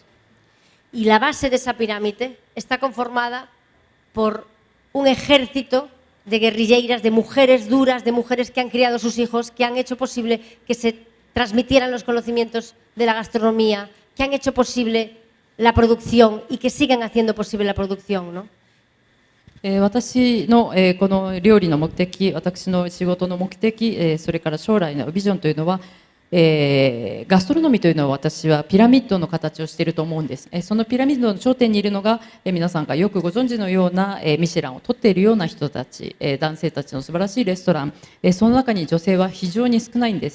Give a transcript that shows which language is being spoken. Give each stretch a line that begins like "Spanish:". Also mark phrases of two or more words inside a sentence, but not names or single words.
Spanish: Y la base de esa pirámide está conformada por un ejército de guerrilleras, de mujeres duras, de mujeres que han criado sus hijos, que han hecho posible que se transmitieran los conocimientos de la gastronomía, que han hecho posible la producción y que siguen haciendo posible la producción, ¿no?
Japanese: 私のこの料理の目的、私の仕事の目的、それから将来のビジョンというのは、ガストロノミーというのは私はピラミッドの形をしていると思うんです。そのピラミッドの頂点にいるのが、皆さんがよくご存知のような、ミシェランを取っているような人たち、男性たちの素晴らしいレストラン、その中に女性は非常に少ないんです。